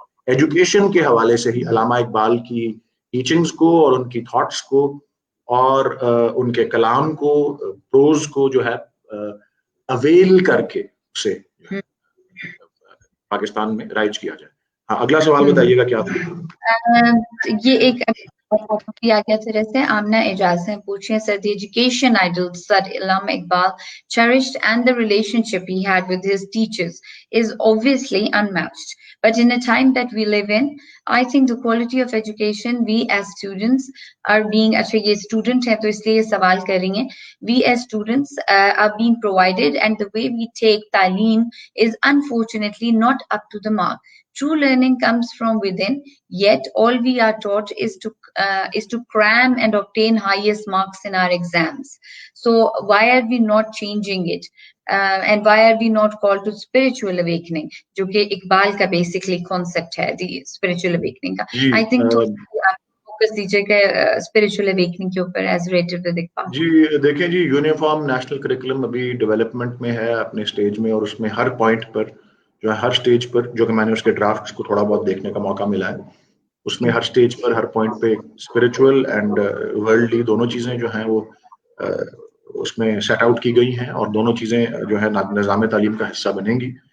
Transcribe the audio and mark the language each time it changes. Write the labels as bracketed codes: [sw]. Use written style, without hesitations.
[ur] Education کے حوالے سے ہی علامہ اقبال کی ٹیچنگز کو اور ان کی تھاٹس کو اور ان کے کلام کو, پروز کو جو ہے اویل کر کے اسے پاکستان میں رائج کیا جائے. ہاں اگلا سوال بتائیے گا کیا تھا؟ یہ ایک کیا گیا طرح سے آمنہ اعجاز ہیں پوچھیں سر, [en] the education ideals that Allama Iqbal cherished and the relationship he had with his teachers is obviously unmatched. But in a time that we live in, I think the quality of education we as students are being, [ur] اچھا یہ student ہیں تو اس لیے سوال کر رہی ہیں, [en] we as students are being provided and the way we take تعلیم is unfortunately not up to the mark. True learning comes from within, yet all we are taught is to cram and obtain highest marks in our exams. So why are we not changing it? And why are we not called to spiritual awakening, [ur] جو کہ اقبال کا [en] basically concept ہے the spiritual awakening کا. I think focus [ur] دیجیے کہ [en] spiritual awakening کے اوپر as related with Iqbal. [ur] جی دیکھیں جی, یونیفارم نیشنل کریکولم ابھی ڈیولپمنٹ میں ہے اپنے سٹیج میں, اور اس میں ہر پوائنٹ پر جو ہے ہر سٹیج پر, جو کہ میں نے اس کے ڈرافٹس کو تھوڑا بہت دیکھنے کا موقع ملا ہے, اس میں ہر سٹیج پر ہر پوائنٹ پہ اسپرچول اینڈ ورلڈلی دونوں چیزیں جو ہیں وہ اس میں سیٹ آؤٹ کی گئی ہیں, اور دونوں چیزیں جو ہے نظام تعلیم کا حصہ بنیں گی.